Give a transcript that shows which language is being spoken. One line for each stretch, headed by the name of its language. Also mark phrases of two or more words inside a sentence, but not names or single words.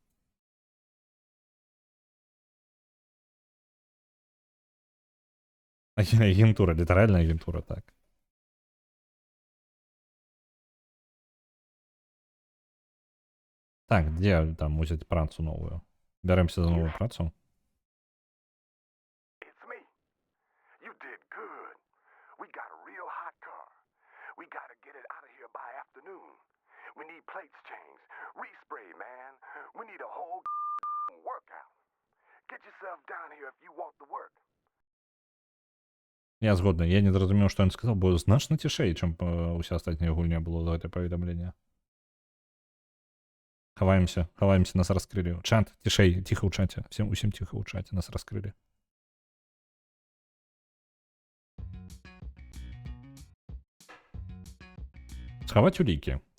Belarusian: Агентура, літаральная агентура, так. Так, где там узять працу новую? Беремся за новую працу.
English: It's me. You did good. We got a real hot car. We gotta get it out of here by afternoon. We need plates changed. Respray, man. We need a whole workout. Get yourself down here if you want the work.
Belarusian: Я згодны, я не зразумеў, што ён сказаў, бо значна цішэй, чым уся астатняя гульня было за гэтае паведамленне. Хаваемся, нас раскрылі. Чат, цішэй, ціха ў чаце. Усім ціха ў чаце, нас раскрылі. Схаваць улікі.